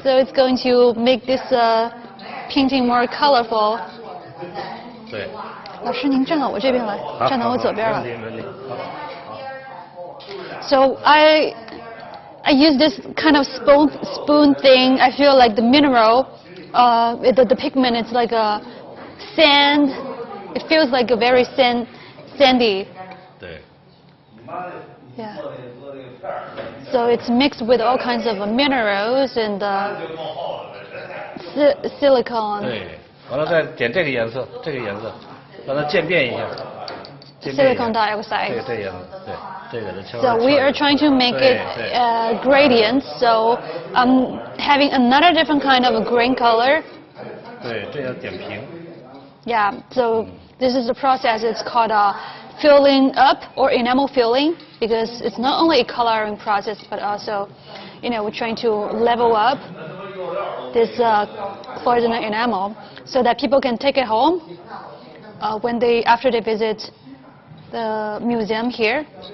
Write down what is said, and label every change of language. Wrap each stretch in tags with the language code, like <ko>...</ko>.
<en>So it's going to make this painting more colorful.</en> <zh>对。老师，您站到我这边来，站到我左边来。没问题。</zh> <en>So I use this kind of spoon thing. I feel like the mineral. The pigment is like a sand. It feels like a very sandy.</en> <zh>对。</zh> <en>Yeah. So it's mixed with all kinds of minerals and silicone.</en> <zh>对，完了再点这个颜色，让它渐变一下。</zh> <en>Silicon dioxide.</en> <zh>这个颜色，对，这个的。</zh> <en>So we are trying to make it gradient. So I'm having another different kind of a green color.</en> <zh>对，这要点平。</zh> <en>Yeah. So this is the process. It's called filling up or enamel filling because it's not only a coloring process but also, we're trying to level up this Cloisonné enamel so that people can take it home after they visit the museum here.</en>